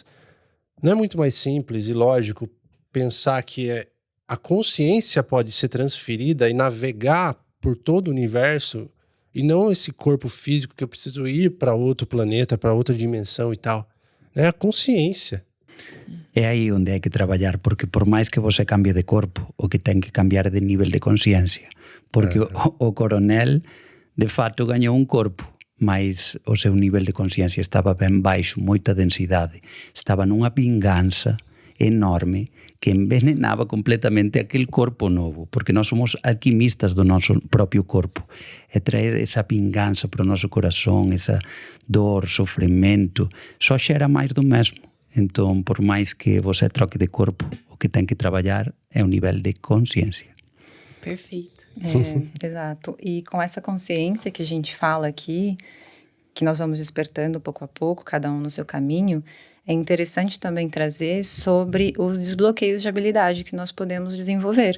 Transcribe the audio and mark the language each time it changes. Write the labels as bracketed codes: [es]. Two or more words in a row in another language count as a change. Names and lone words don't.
[pt] Não é muito mais simples e lógico pensar que a consciência pode ser transferida e navegar por todo o universo e não esse corpo físico que eu preciso ir para outro planeta, para outra dimensão e tal. É a consciência. [gl] é aí onde hai que traballar, porque por máis que você cambie de corpo, o que ten que cambiar é de nivel de consciencia, porque o coronel de fato gañou un corpo, mas o seu nivel de consciencia estaba ben baixo, moita densidade, estaba nunha vinganza enorme que envenenaba completamente aquel corpo novo, porque nós somos alquimistas do noso propio corpo, e traer esa vinganza para o noso corazón, esa dor, sofrimento, só xera máis do mesmo. Entón, por máis que você troque de corpo, o que ten que trabalhar é o nivel de consciência. [pt] Perfeito. Exato. E com essa consciência que a gente fala aqui, que nós vamos despertando pouco a pouco, cada um no seu caminho, é interessante também trazer sobre os desbloqueios de habilidade que nós podemos desenvolver.